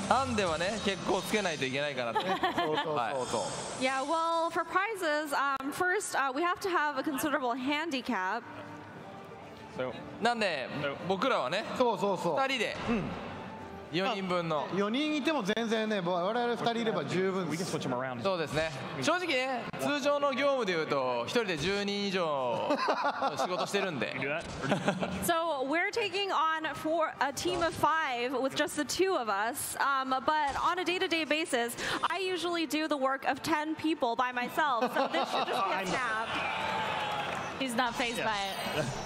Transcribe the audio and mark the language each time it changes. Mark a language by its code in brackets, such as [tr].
[ja] ハンデはね、結構つけないといけないかなと。そうそう。 [en] Yeah, well, for prizes, first we have to have a considerable handicap. [ja] なんで、僕らはね、そうそうそう。 2人で4人分の。 4人いても全然ね、我々2人いれば十分です。そうですね。正直ね、通常の業務でいうと1人で10人以上仕事してるんで。 [en] So we're taking on for a team of 5 with just the 2 of us. But on a day-to-day basis, I usually do the work of 10 people by myself. So this should just be a snap. He's not fazed by it.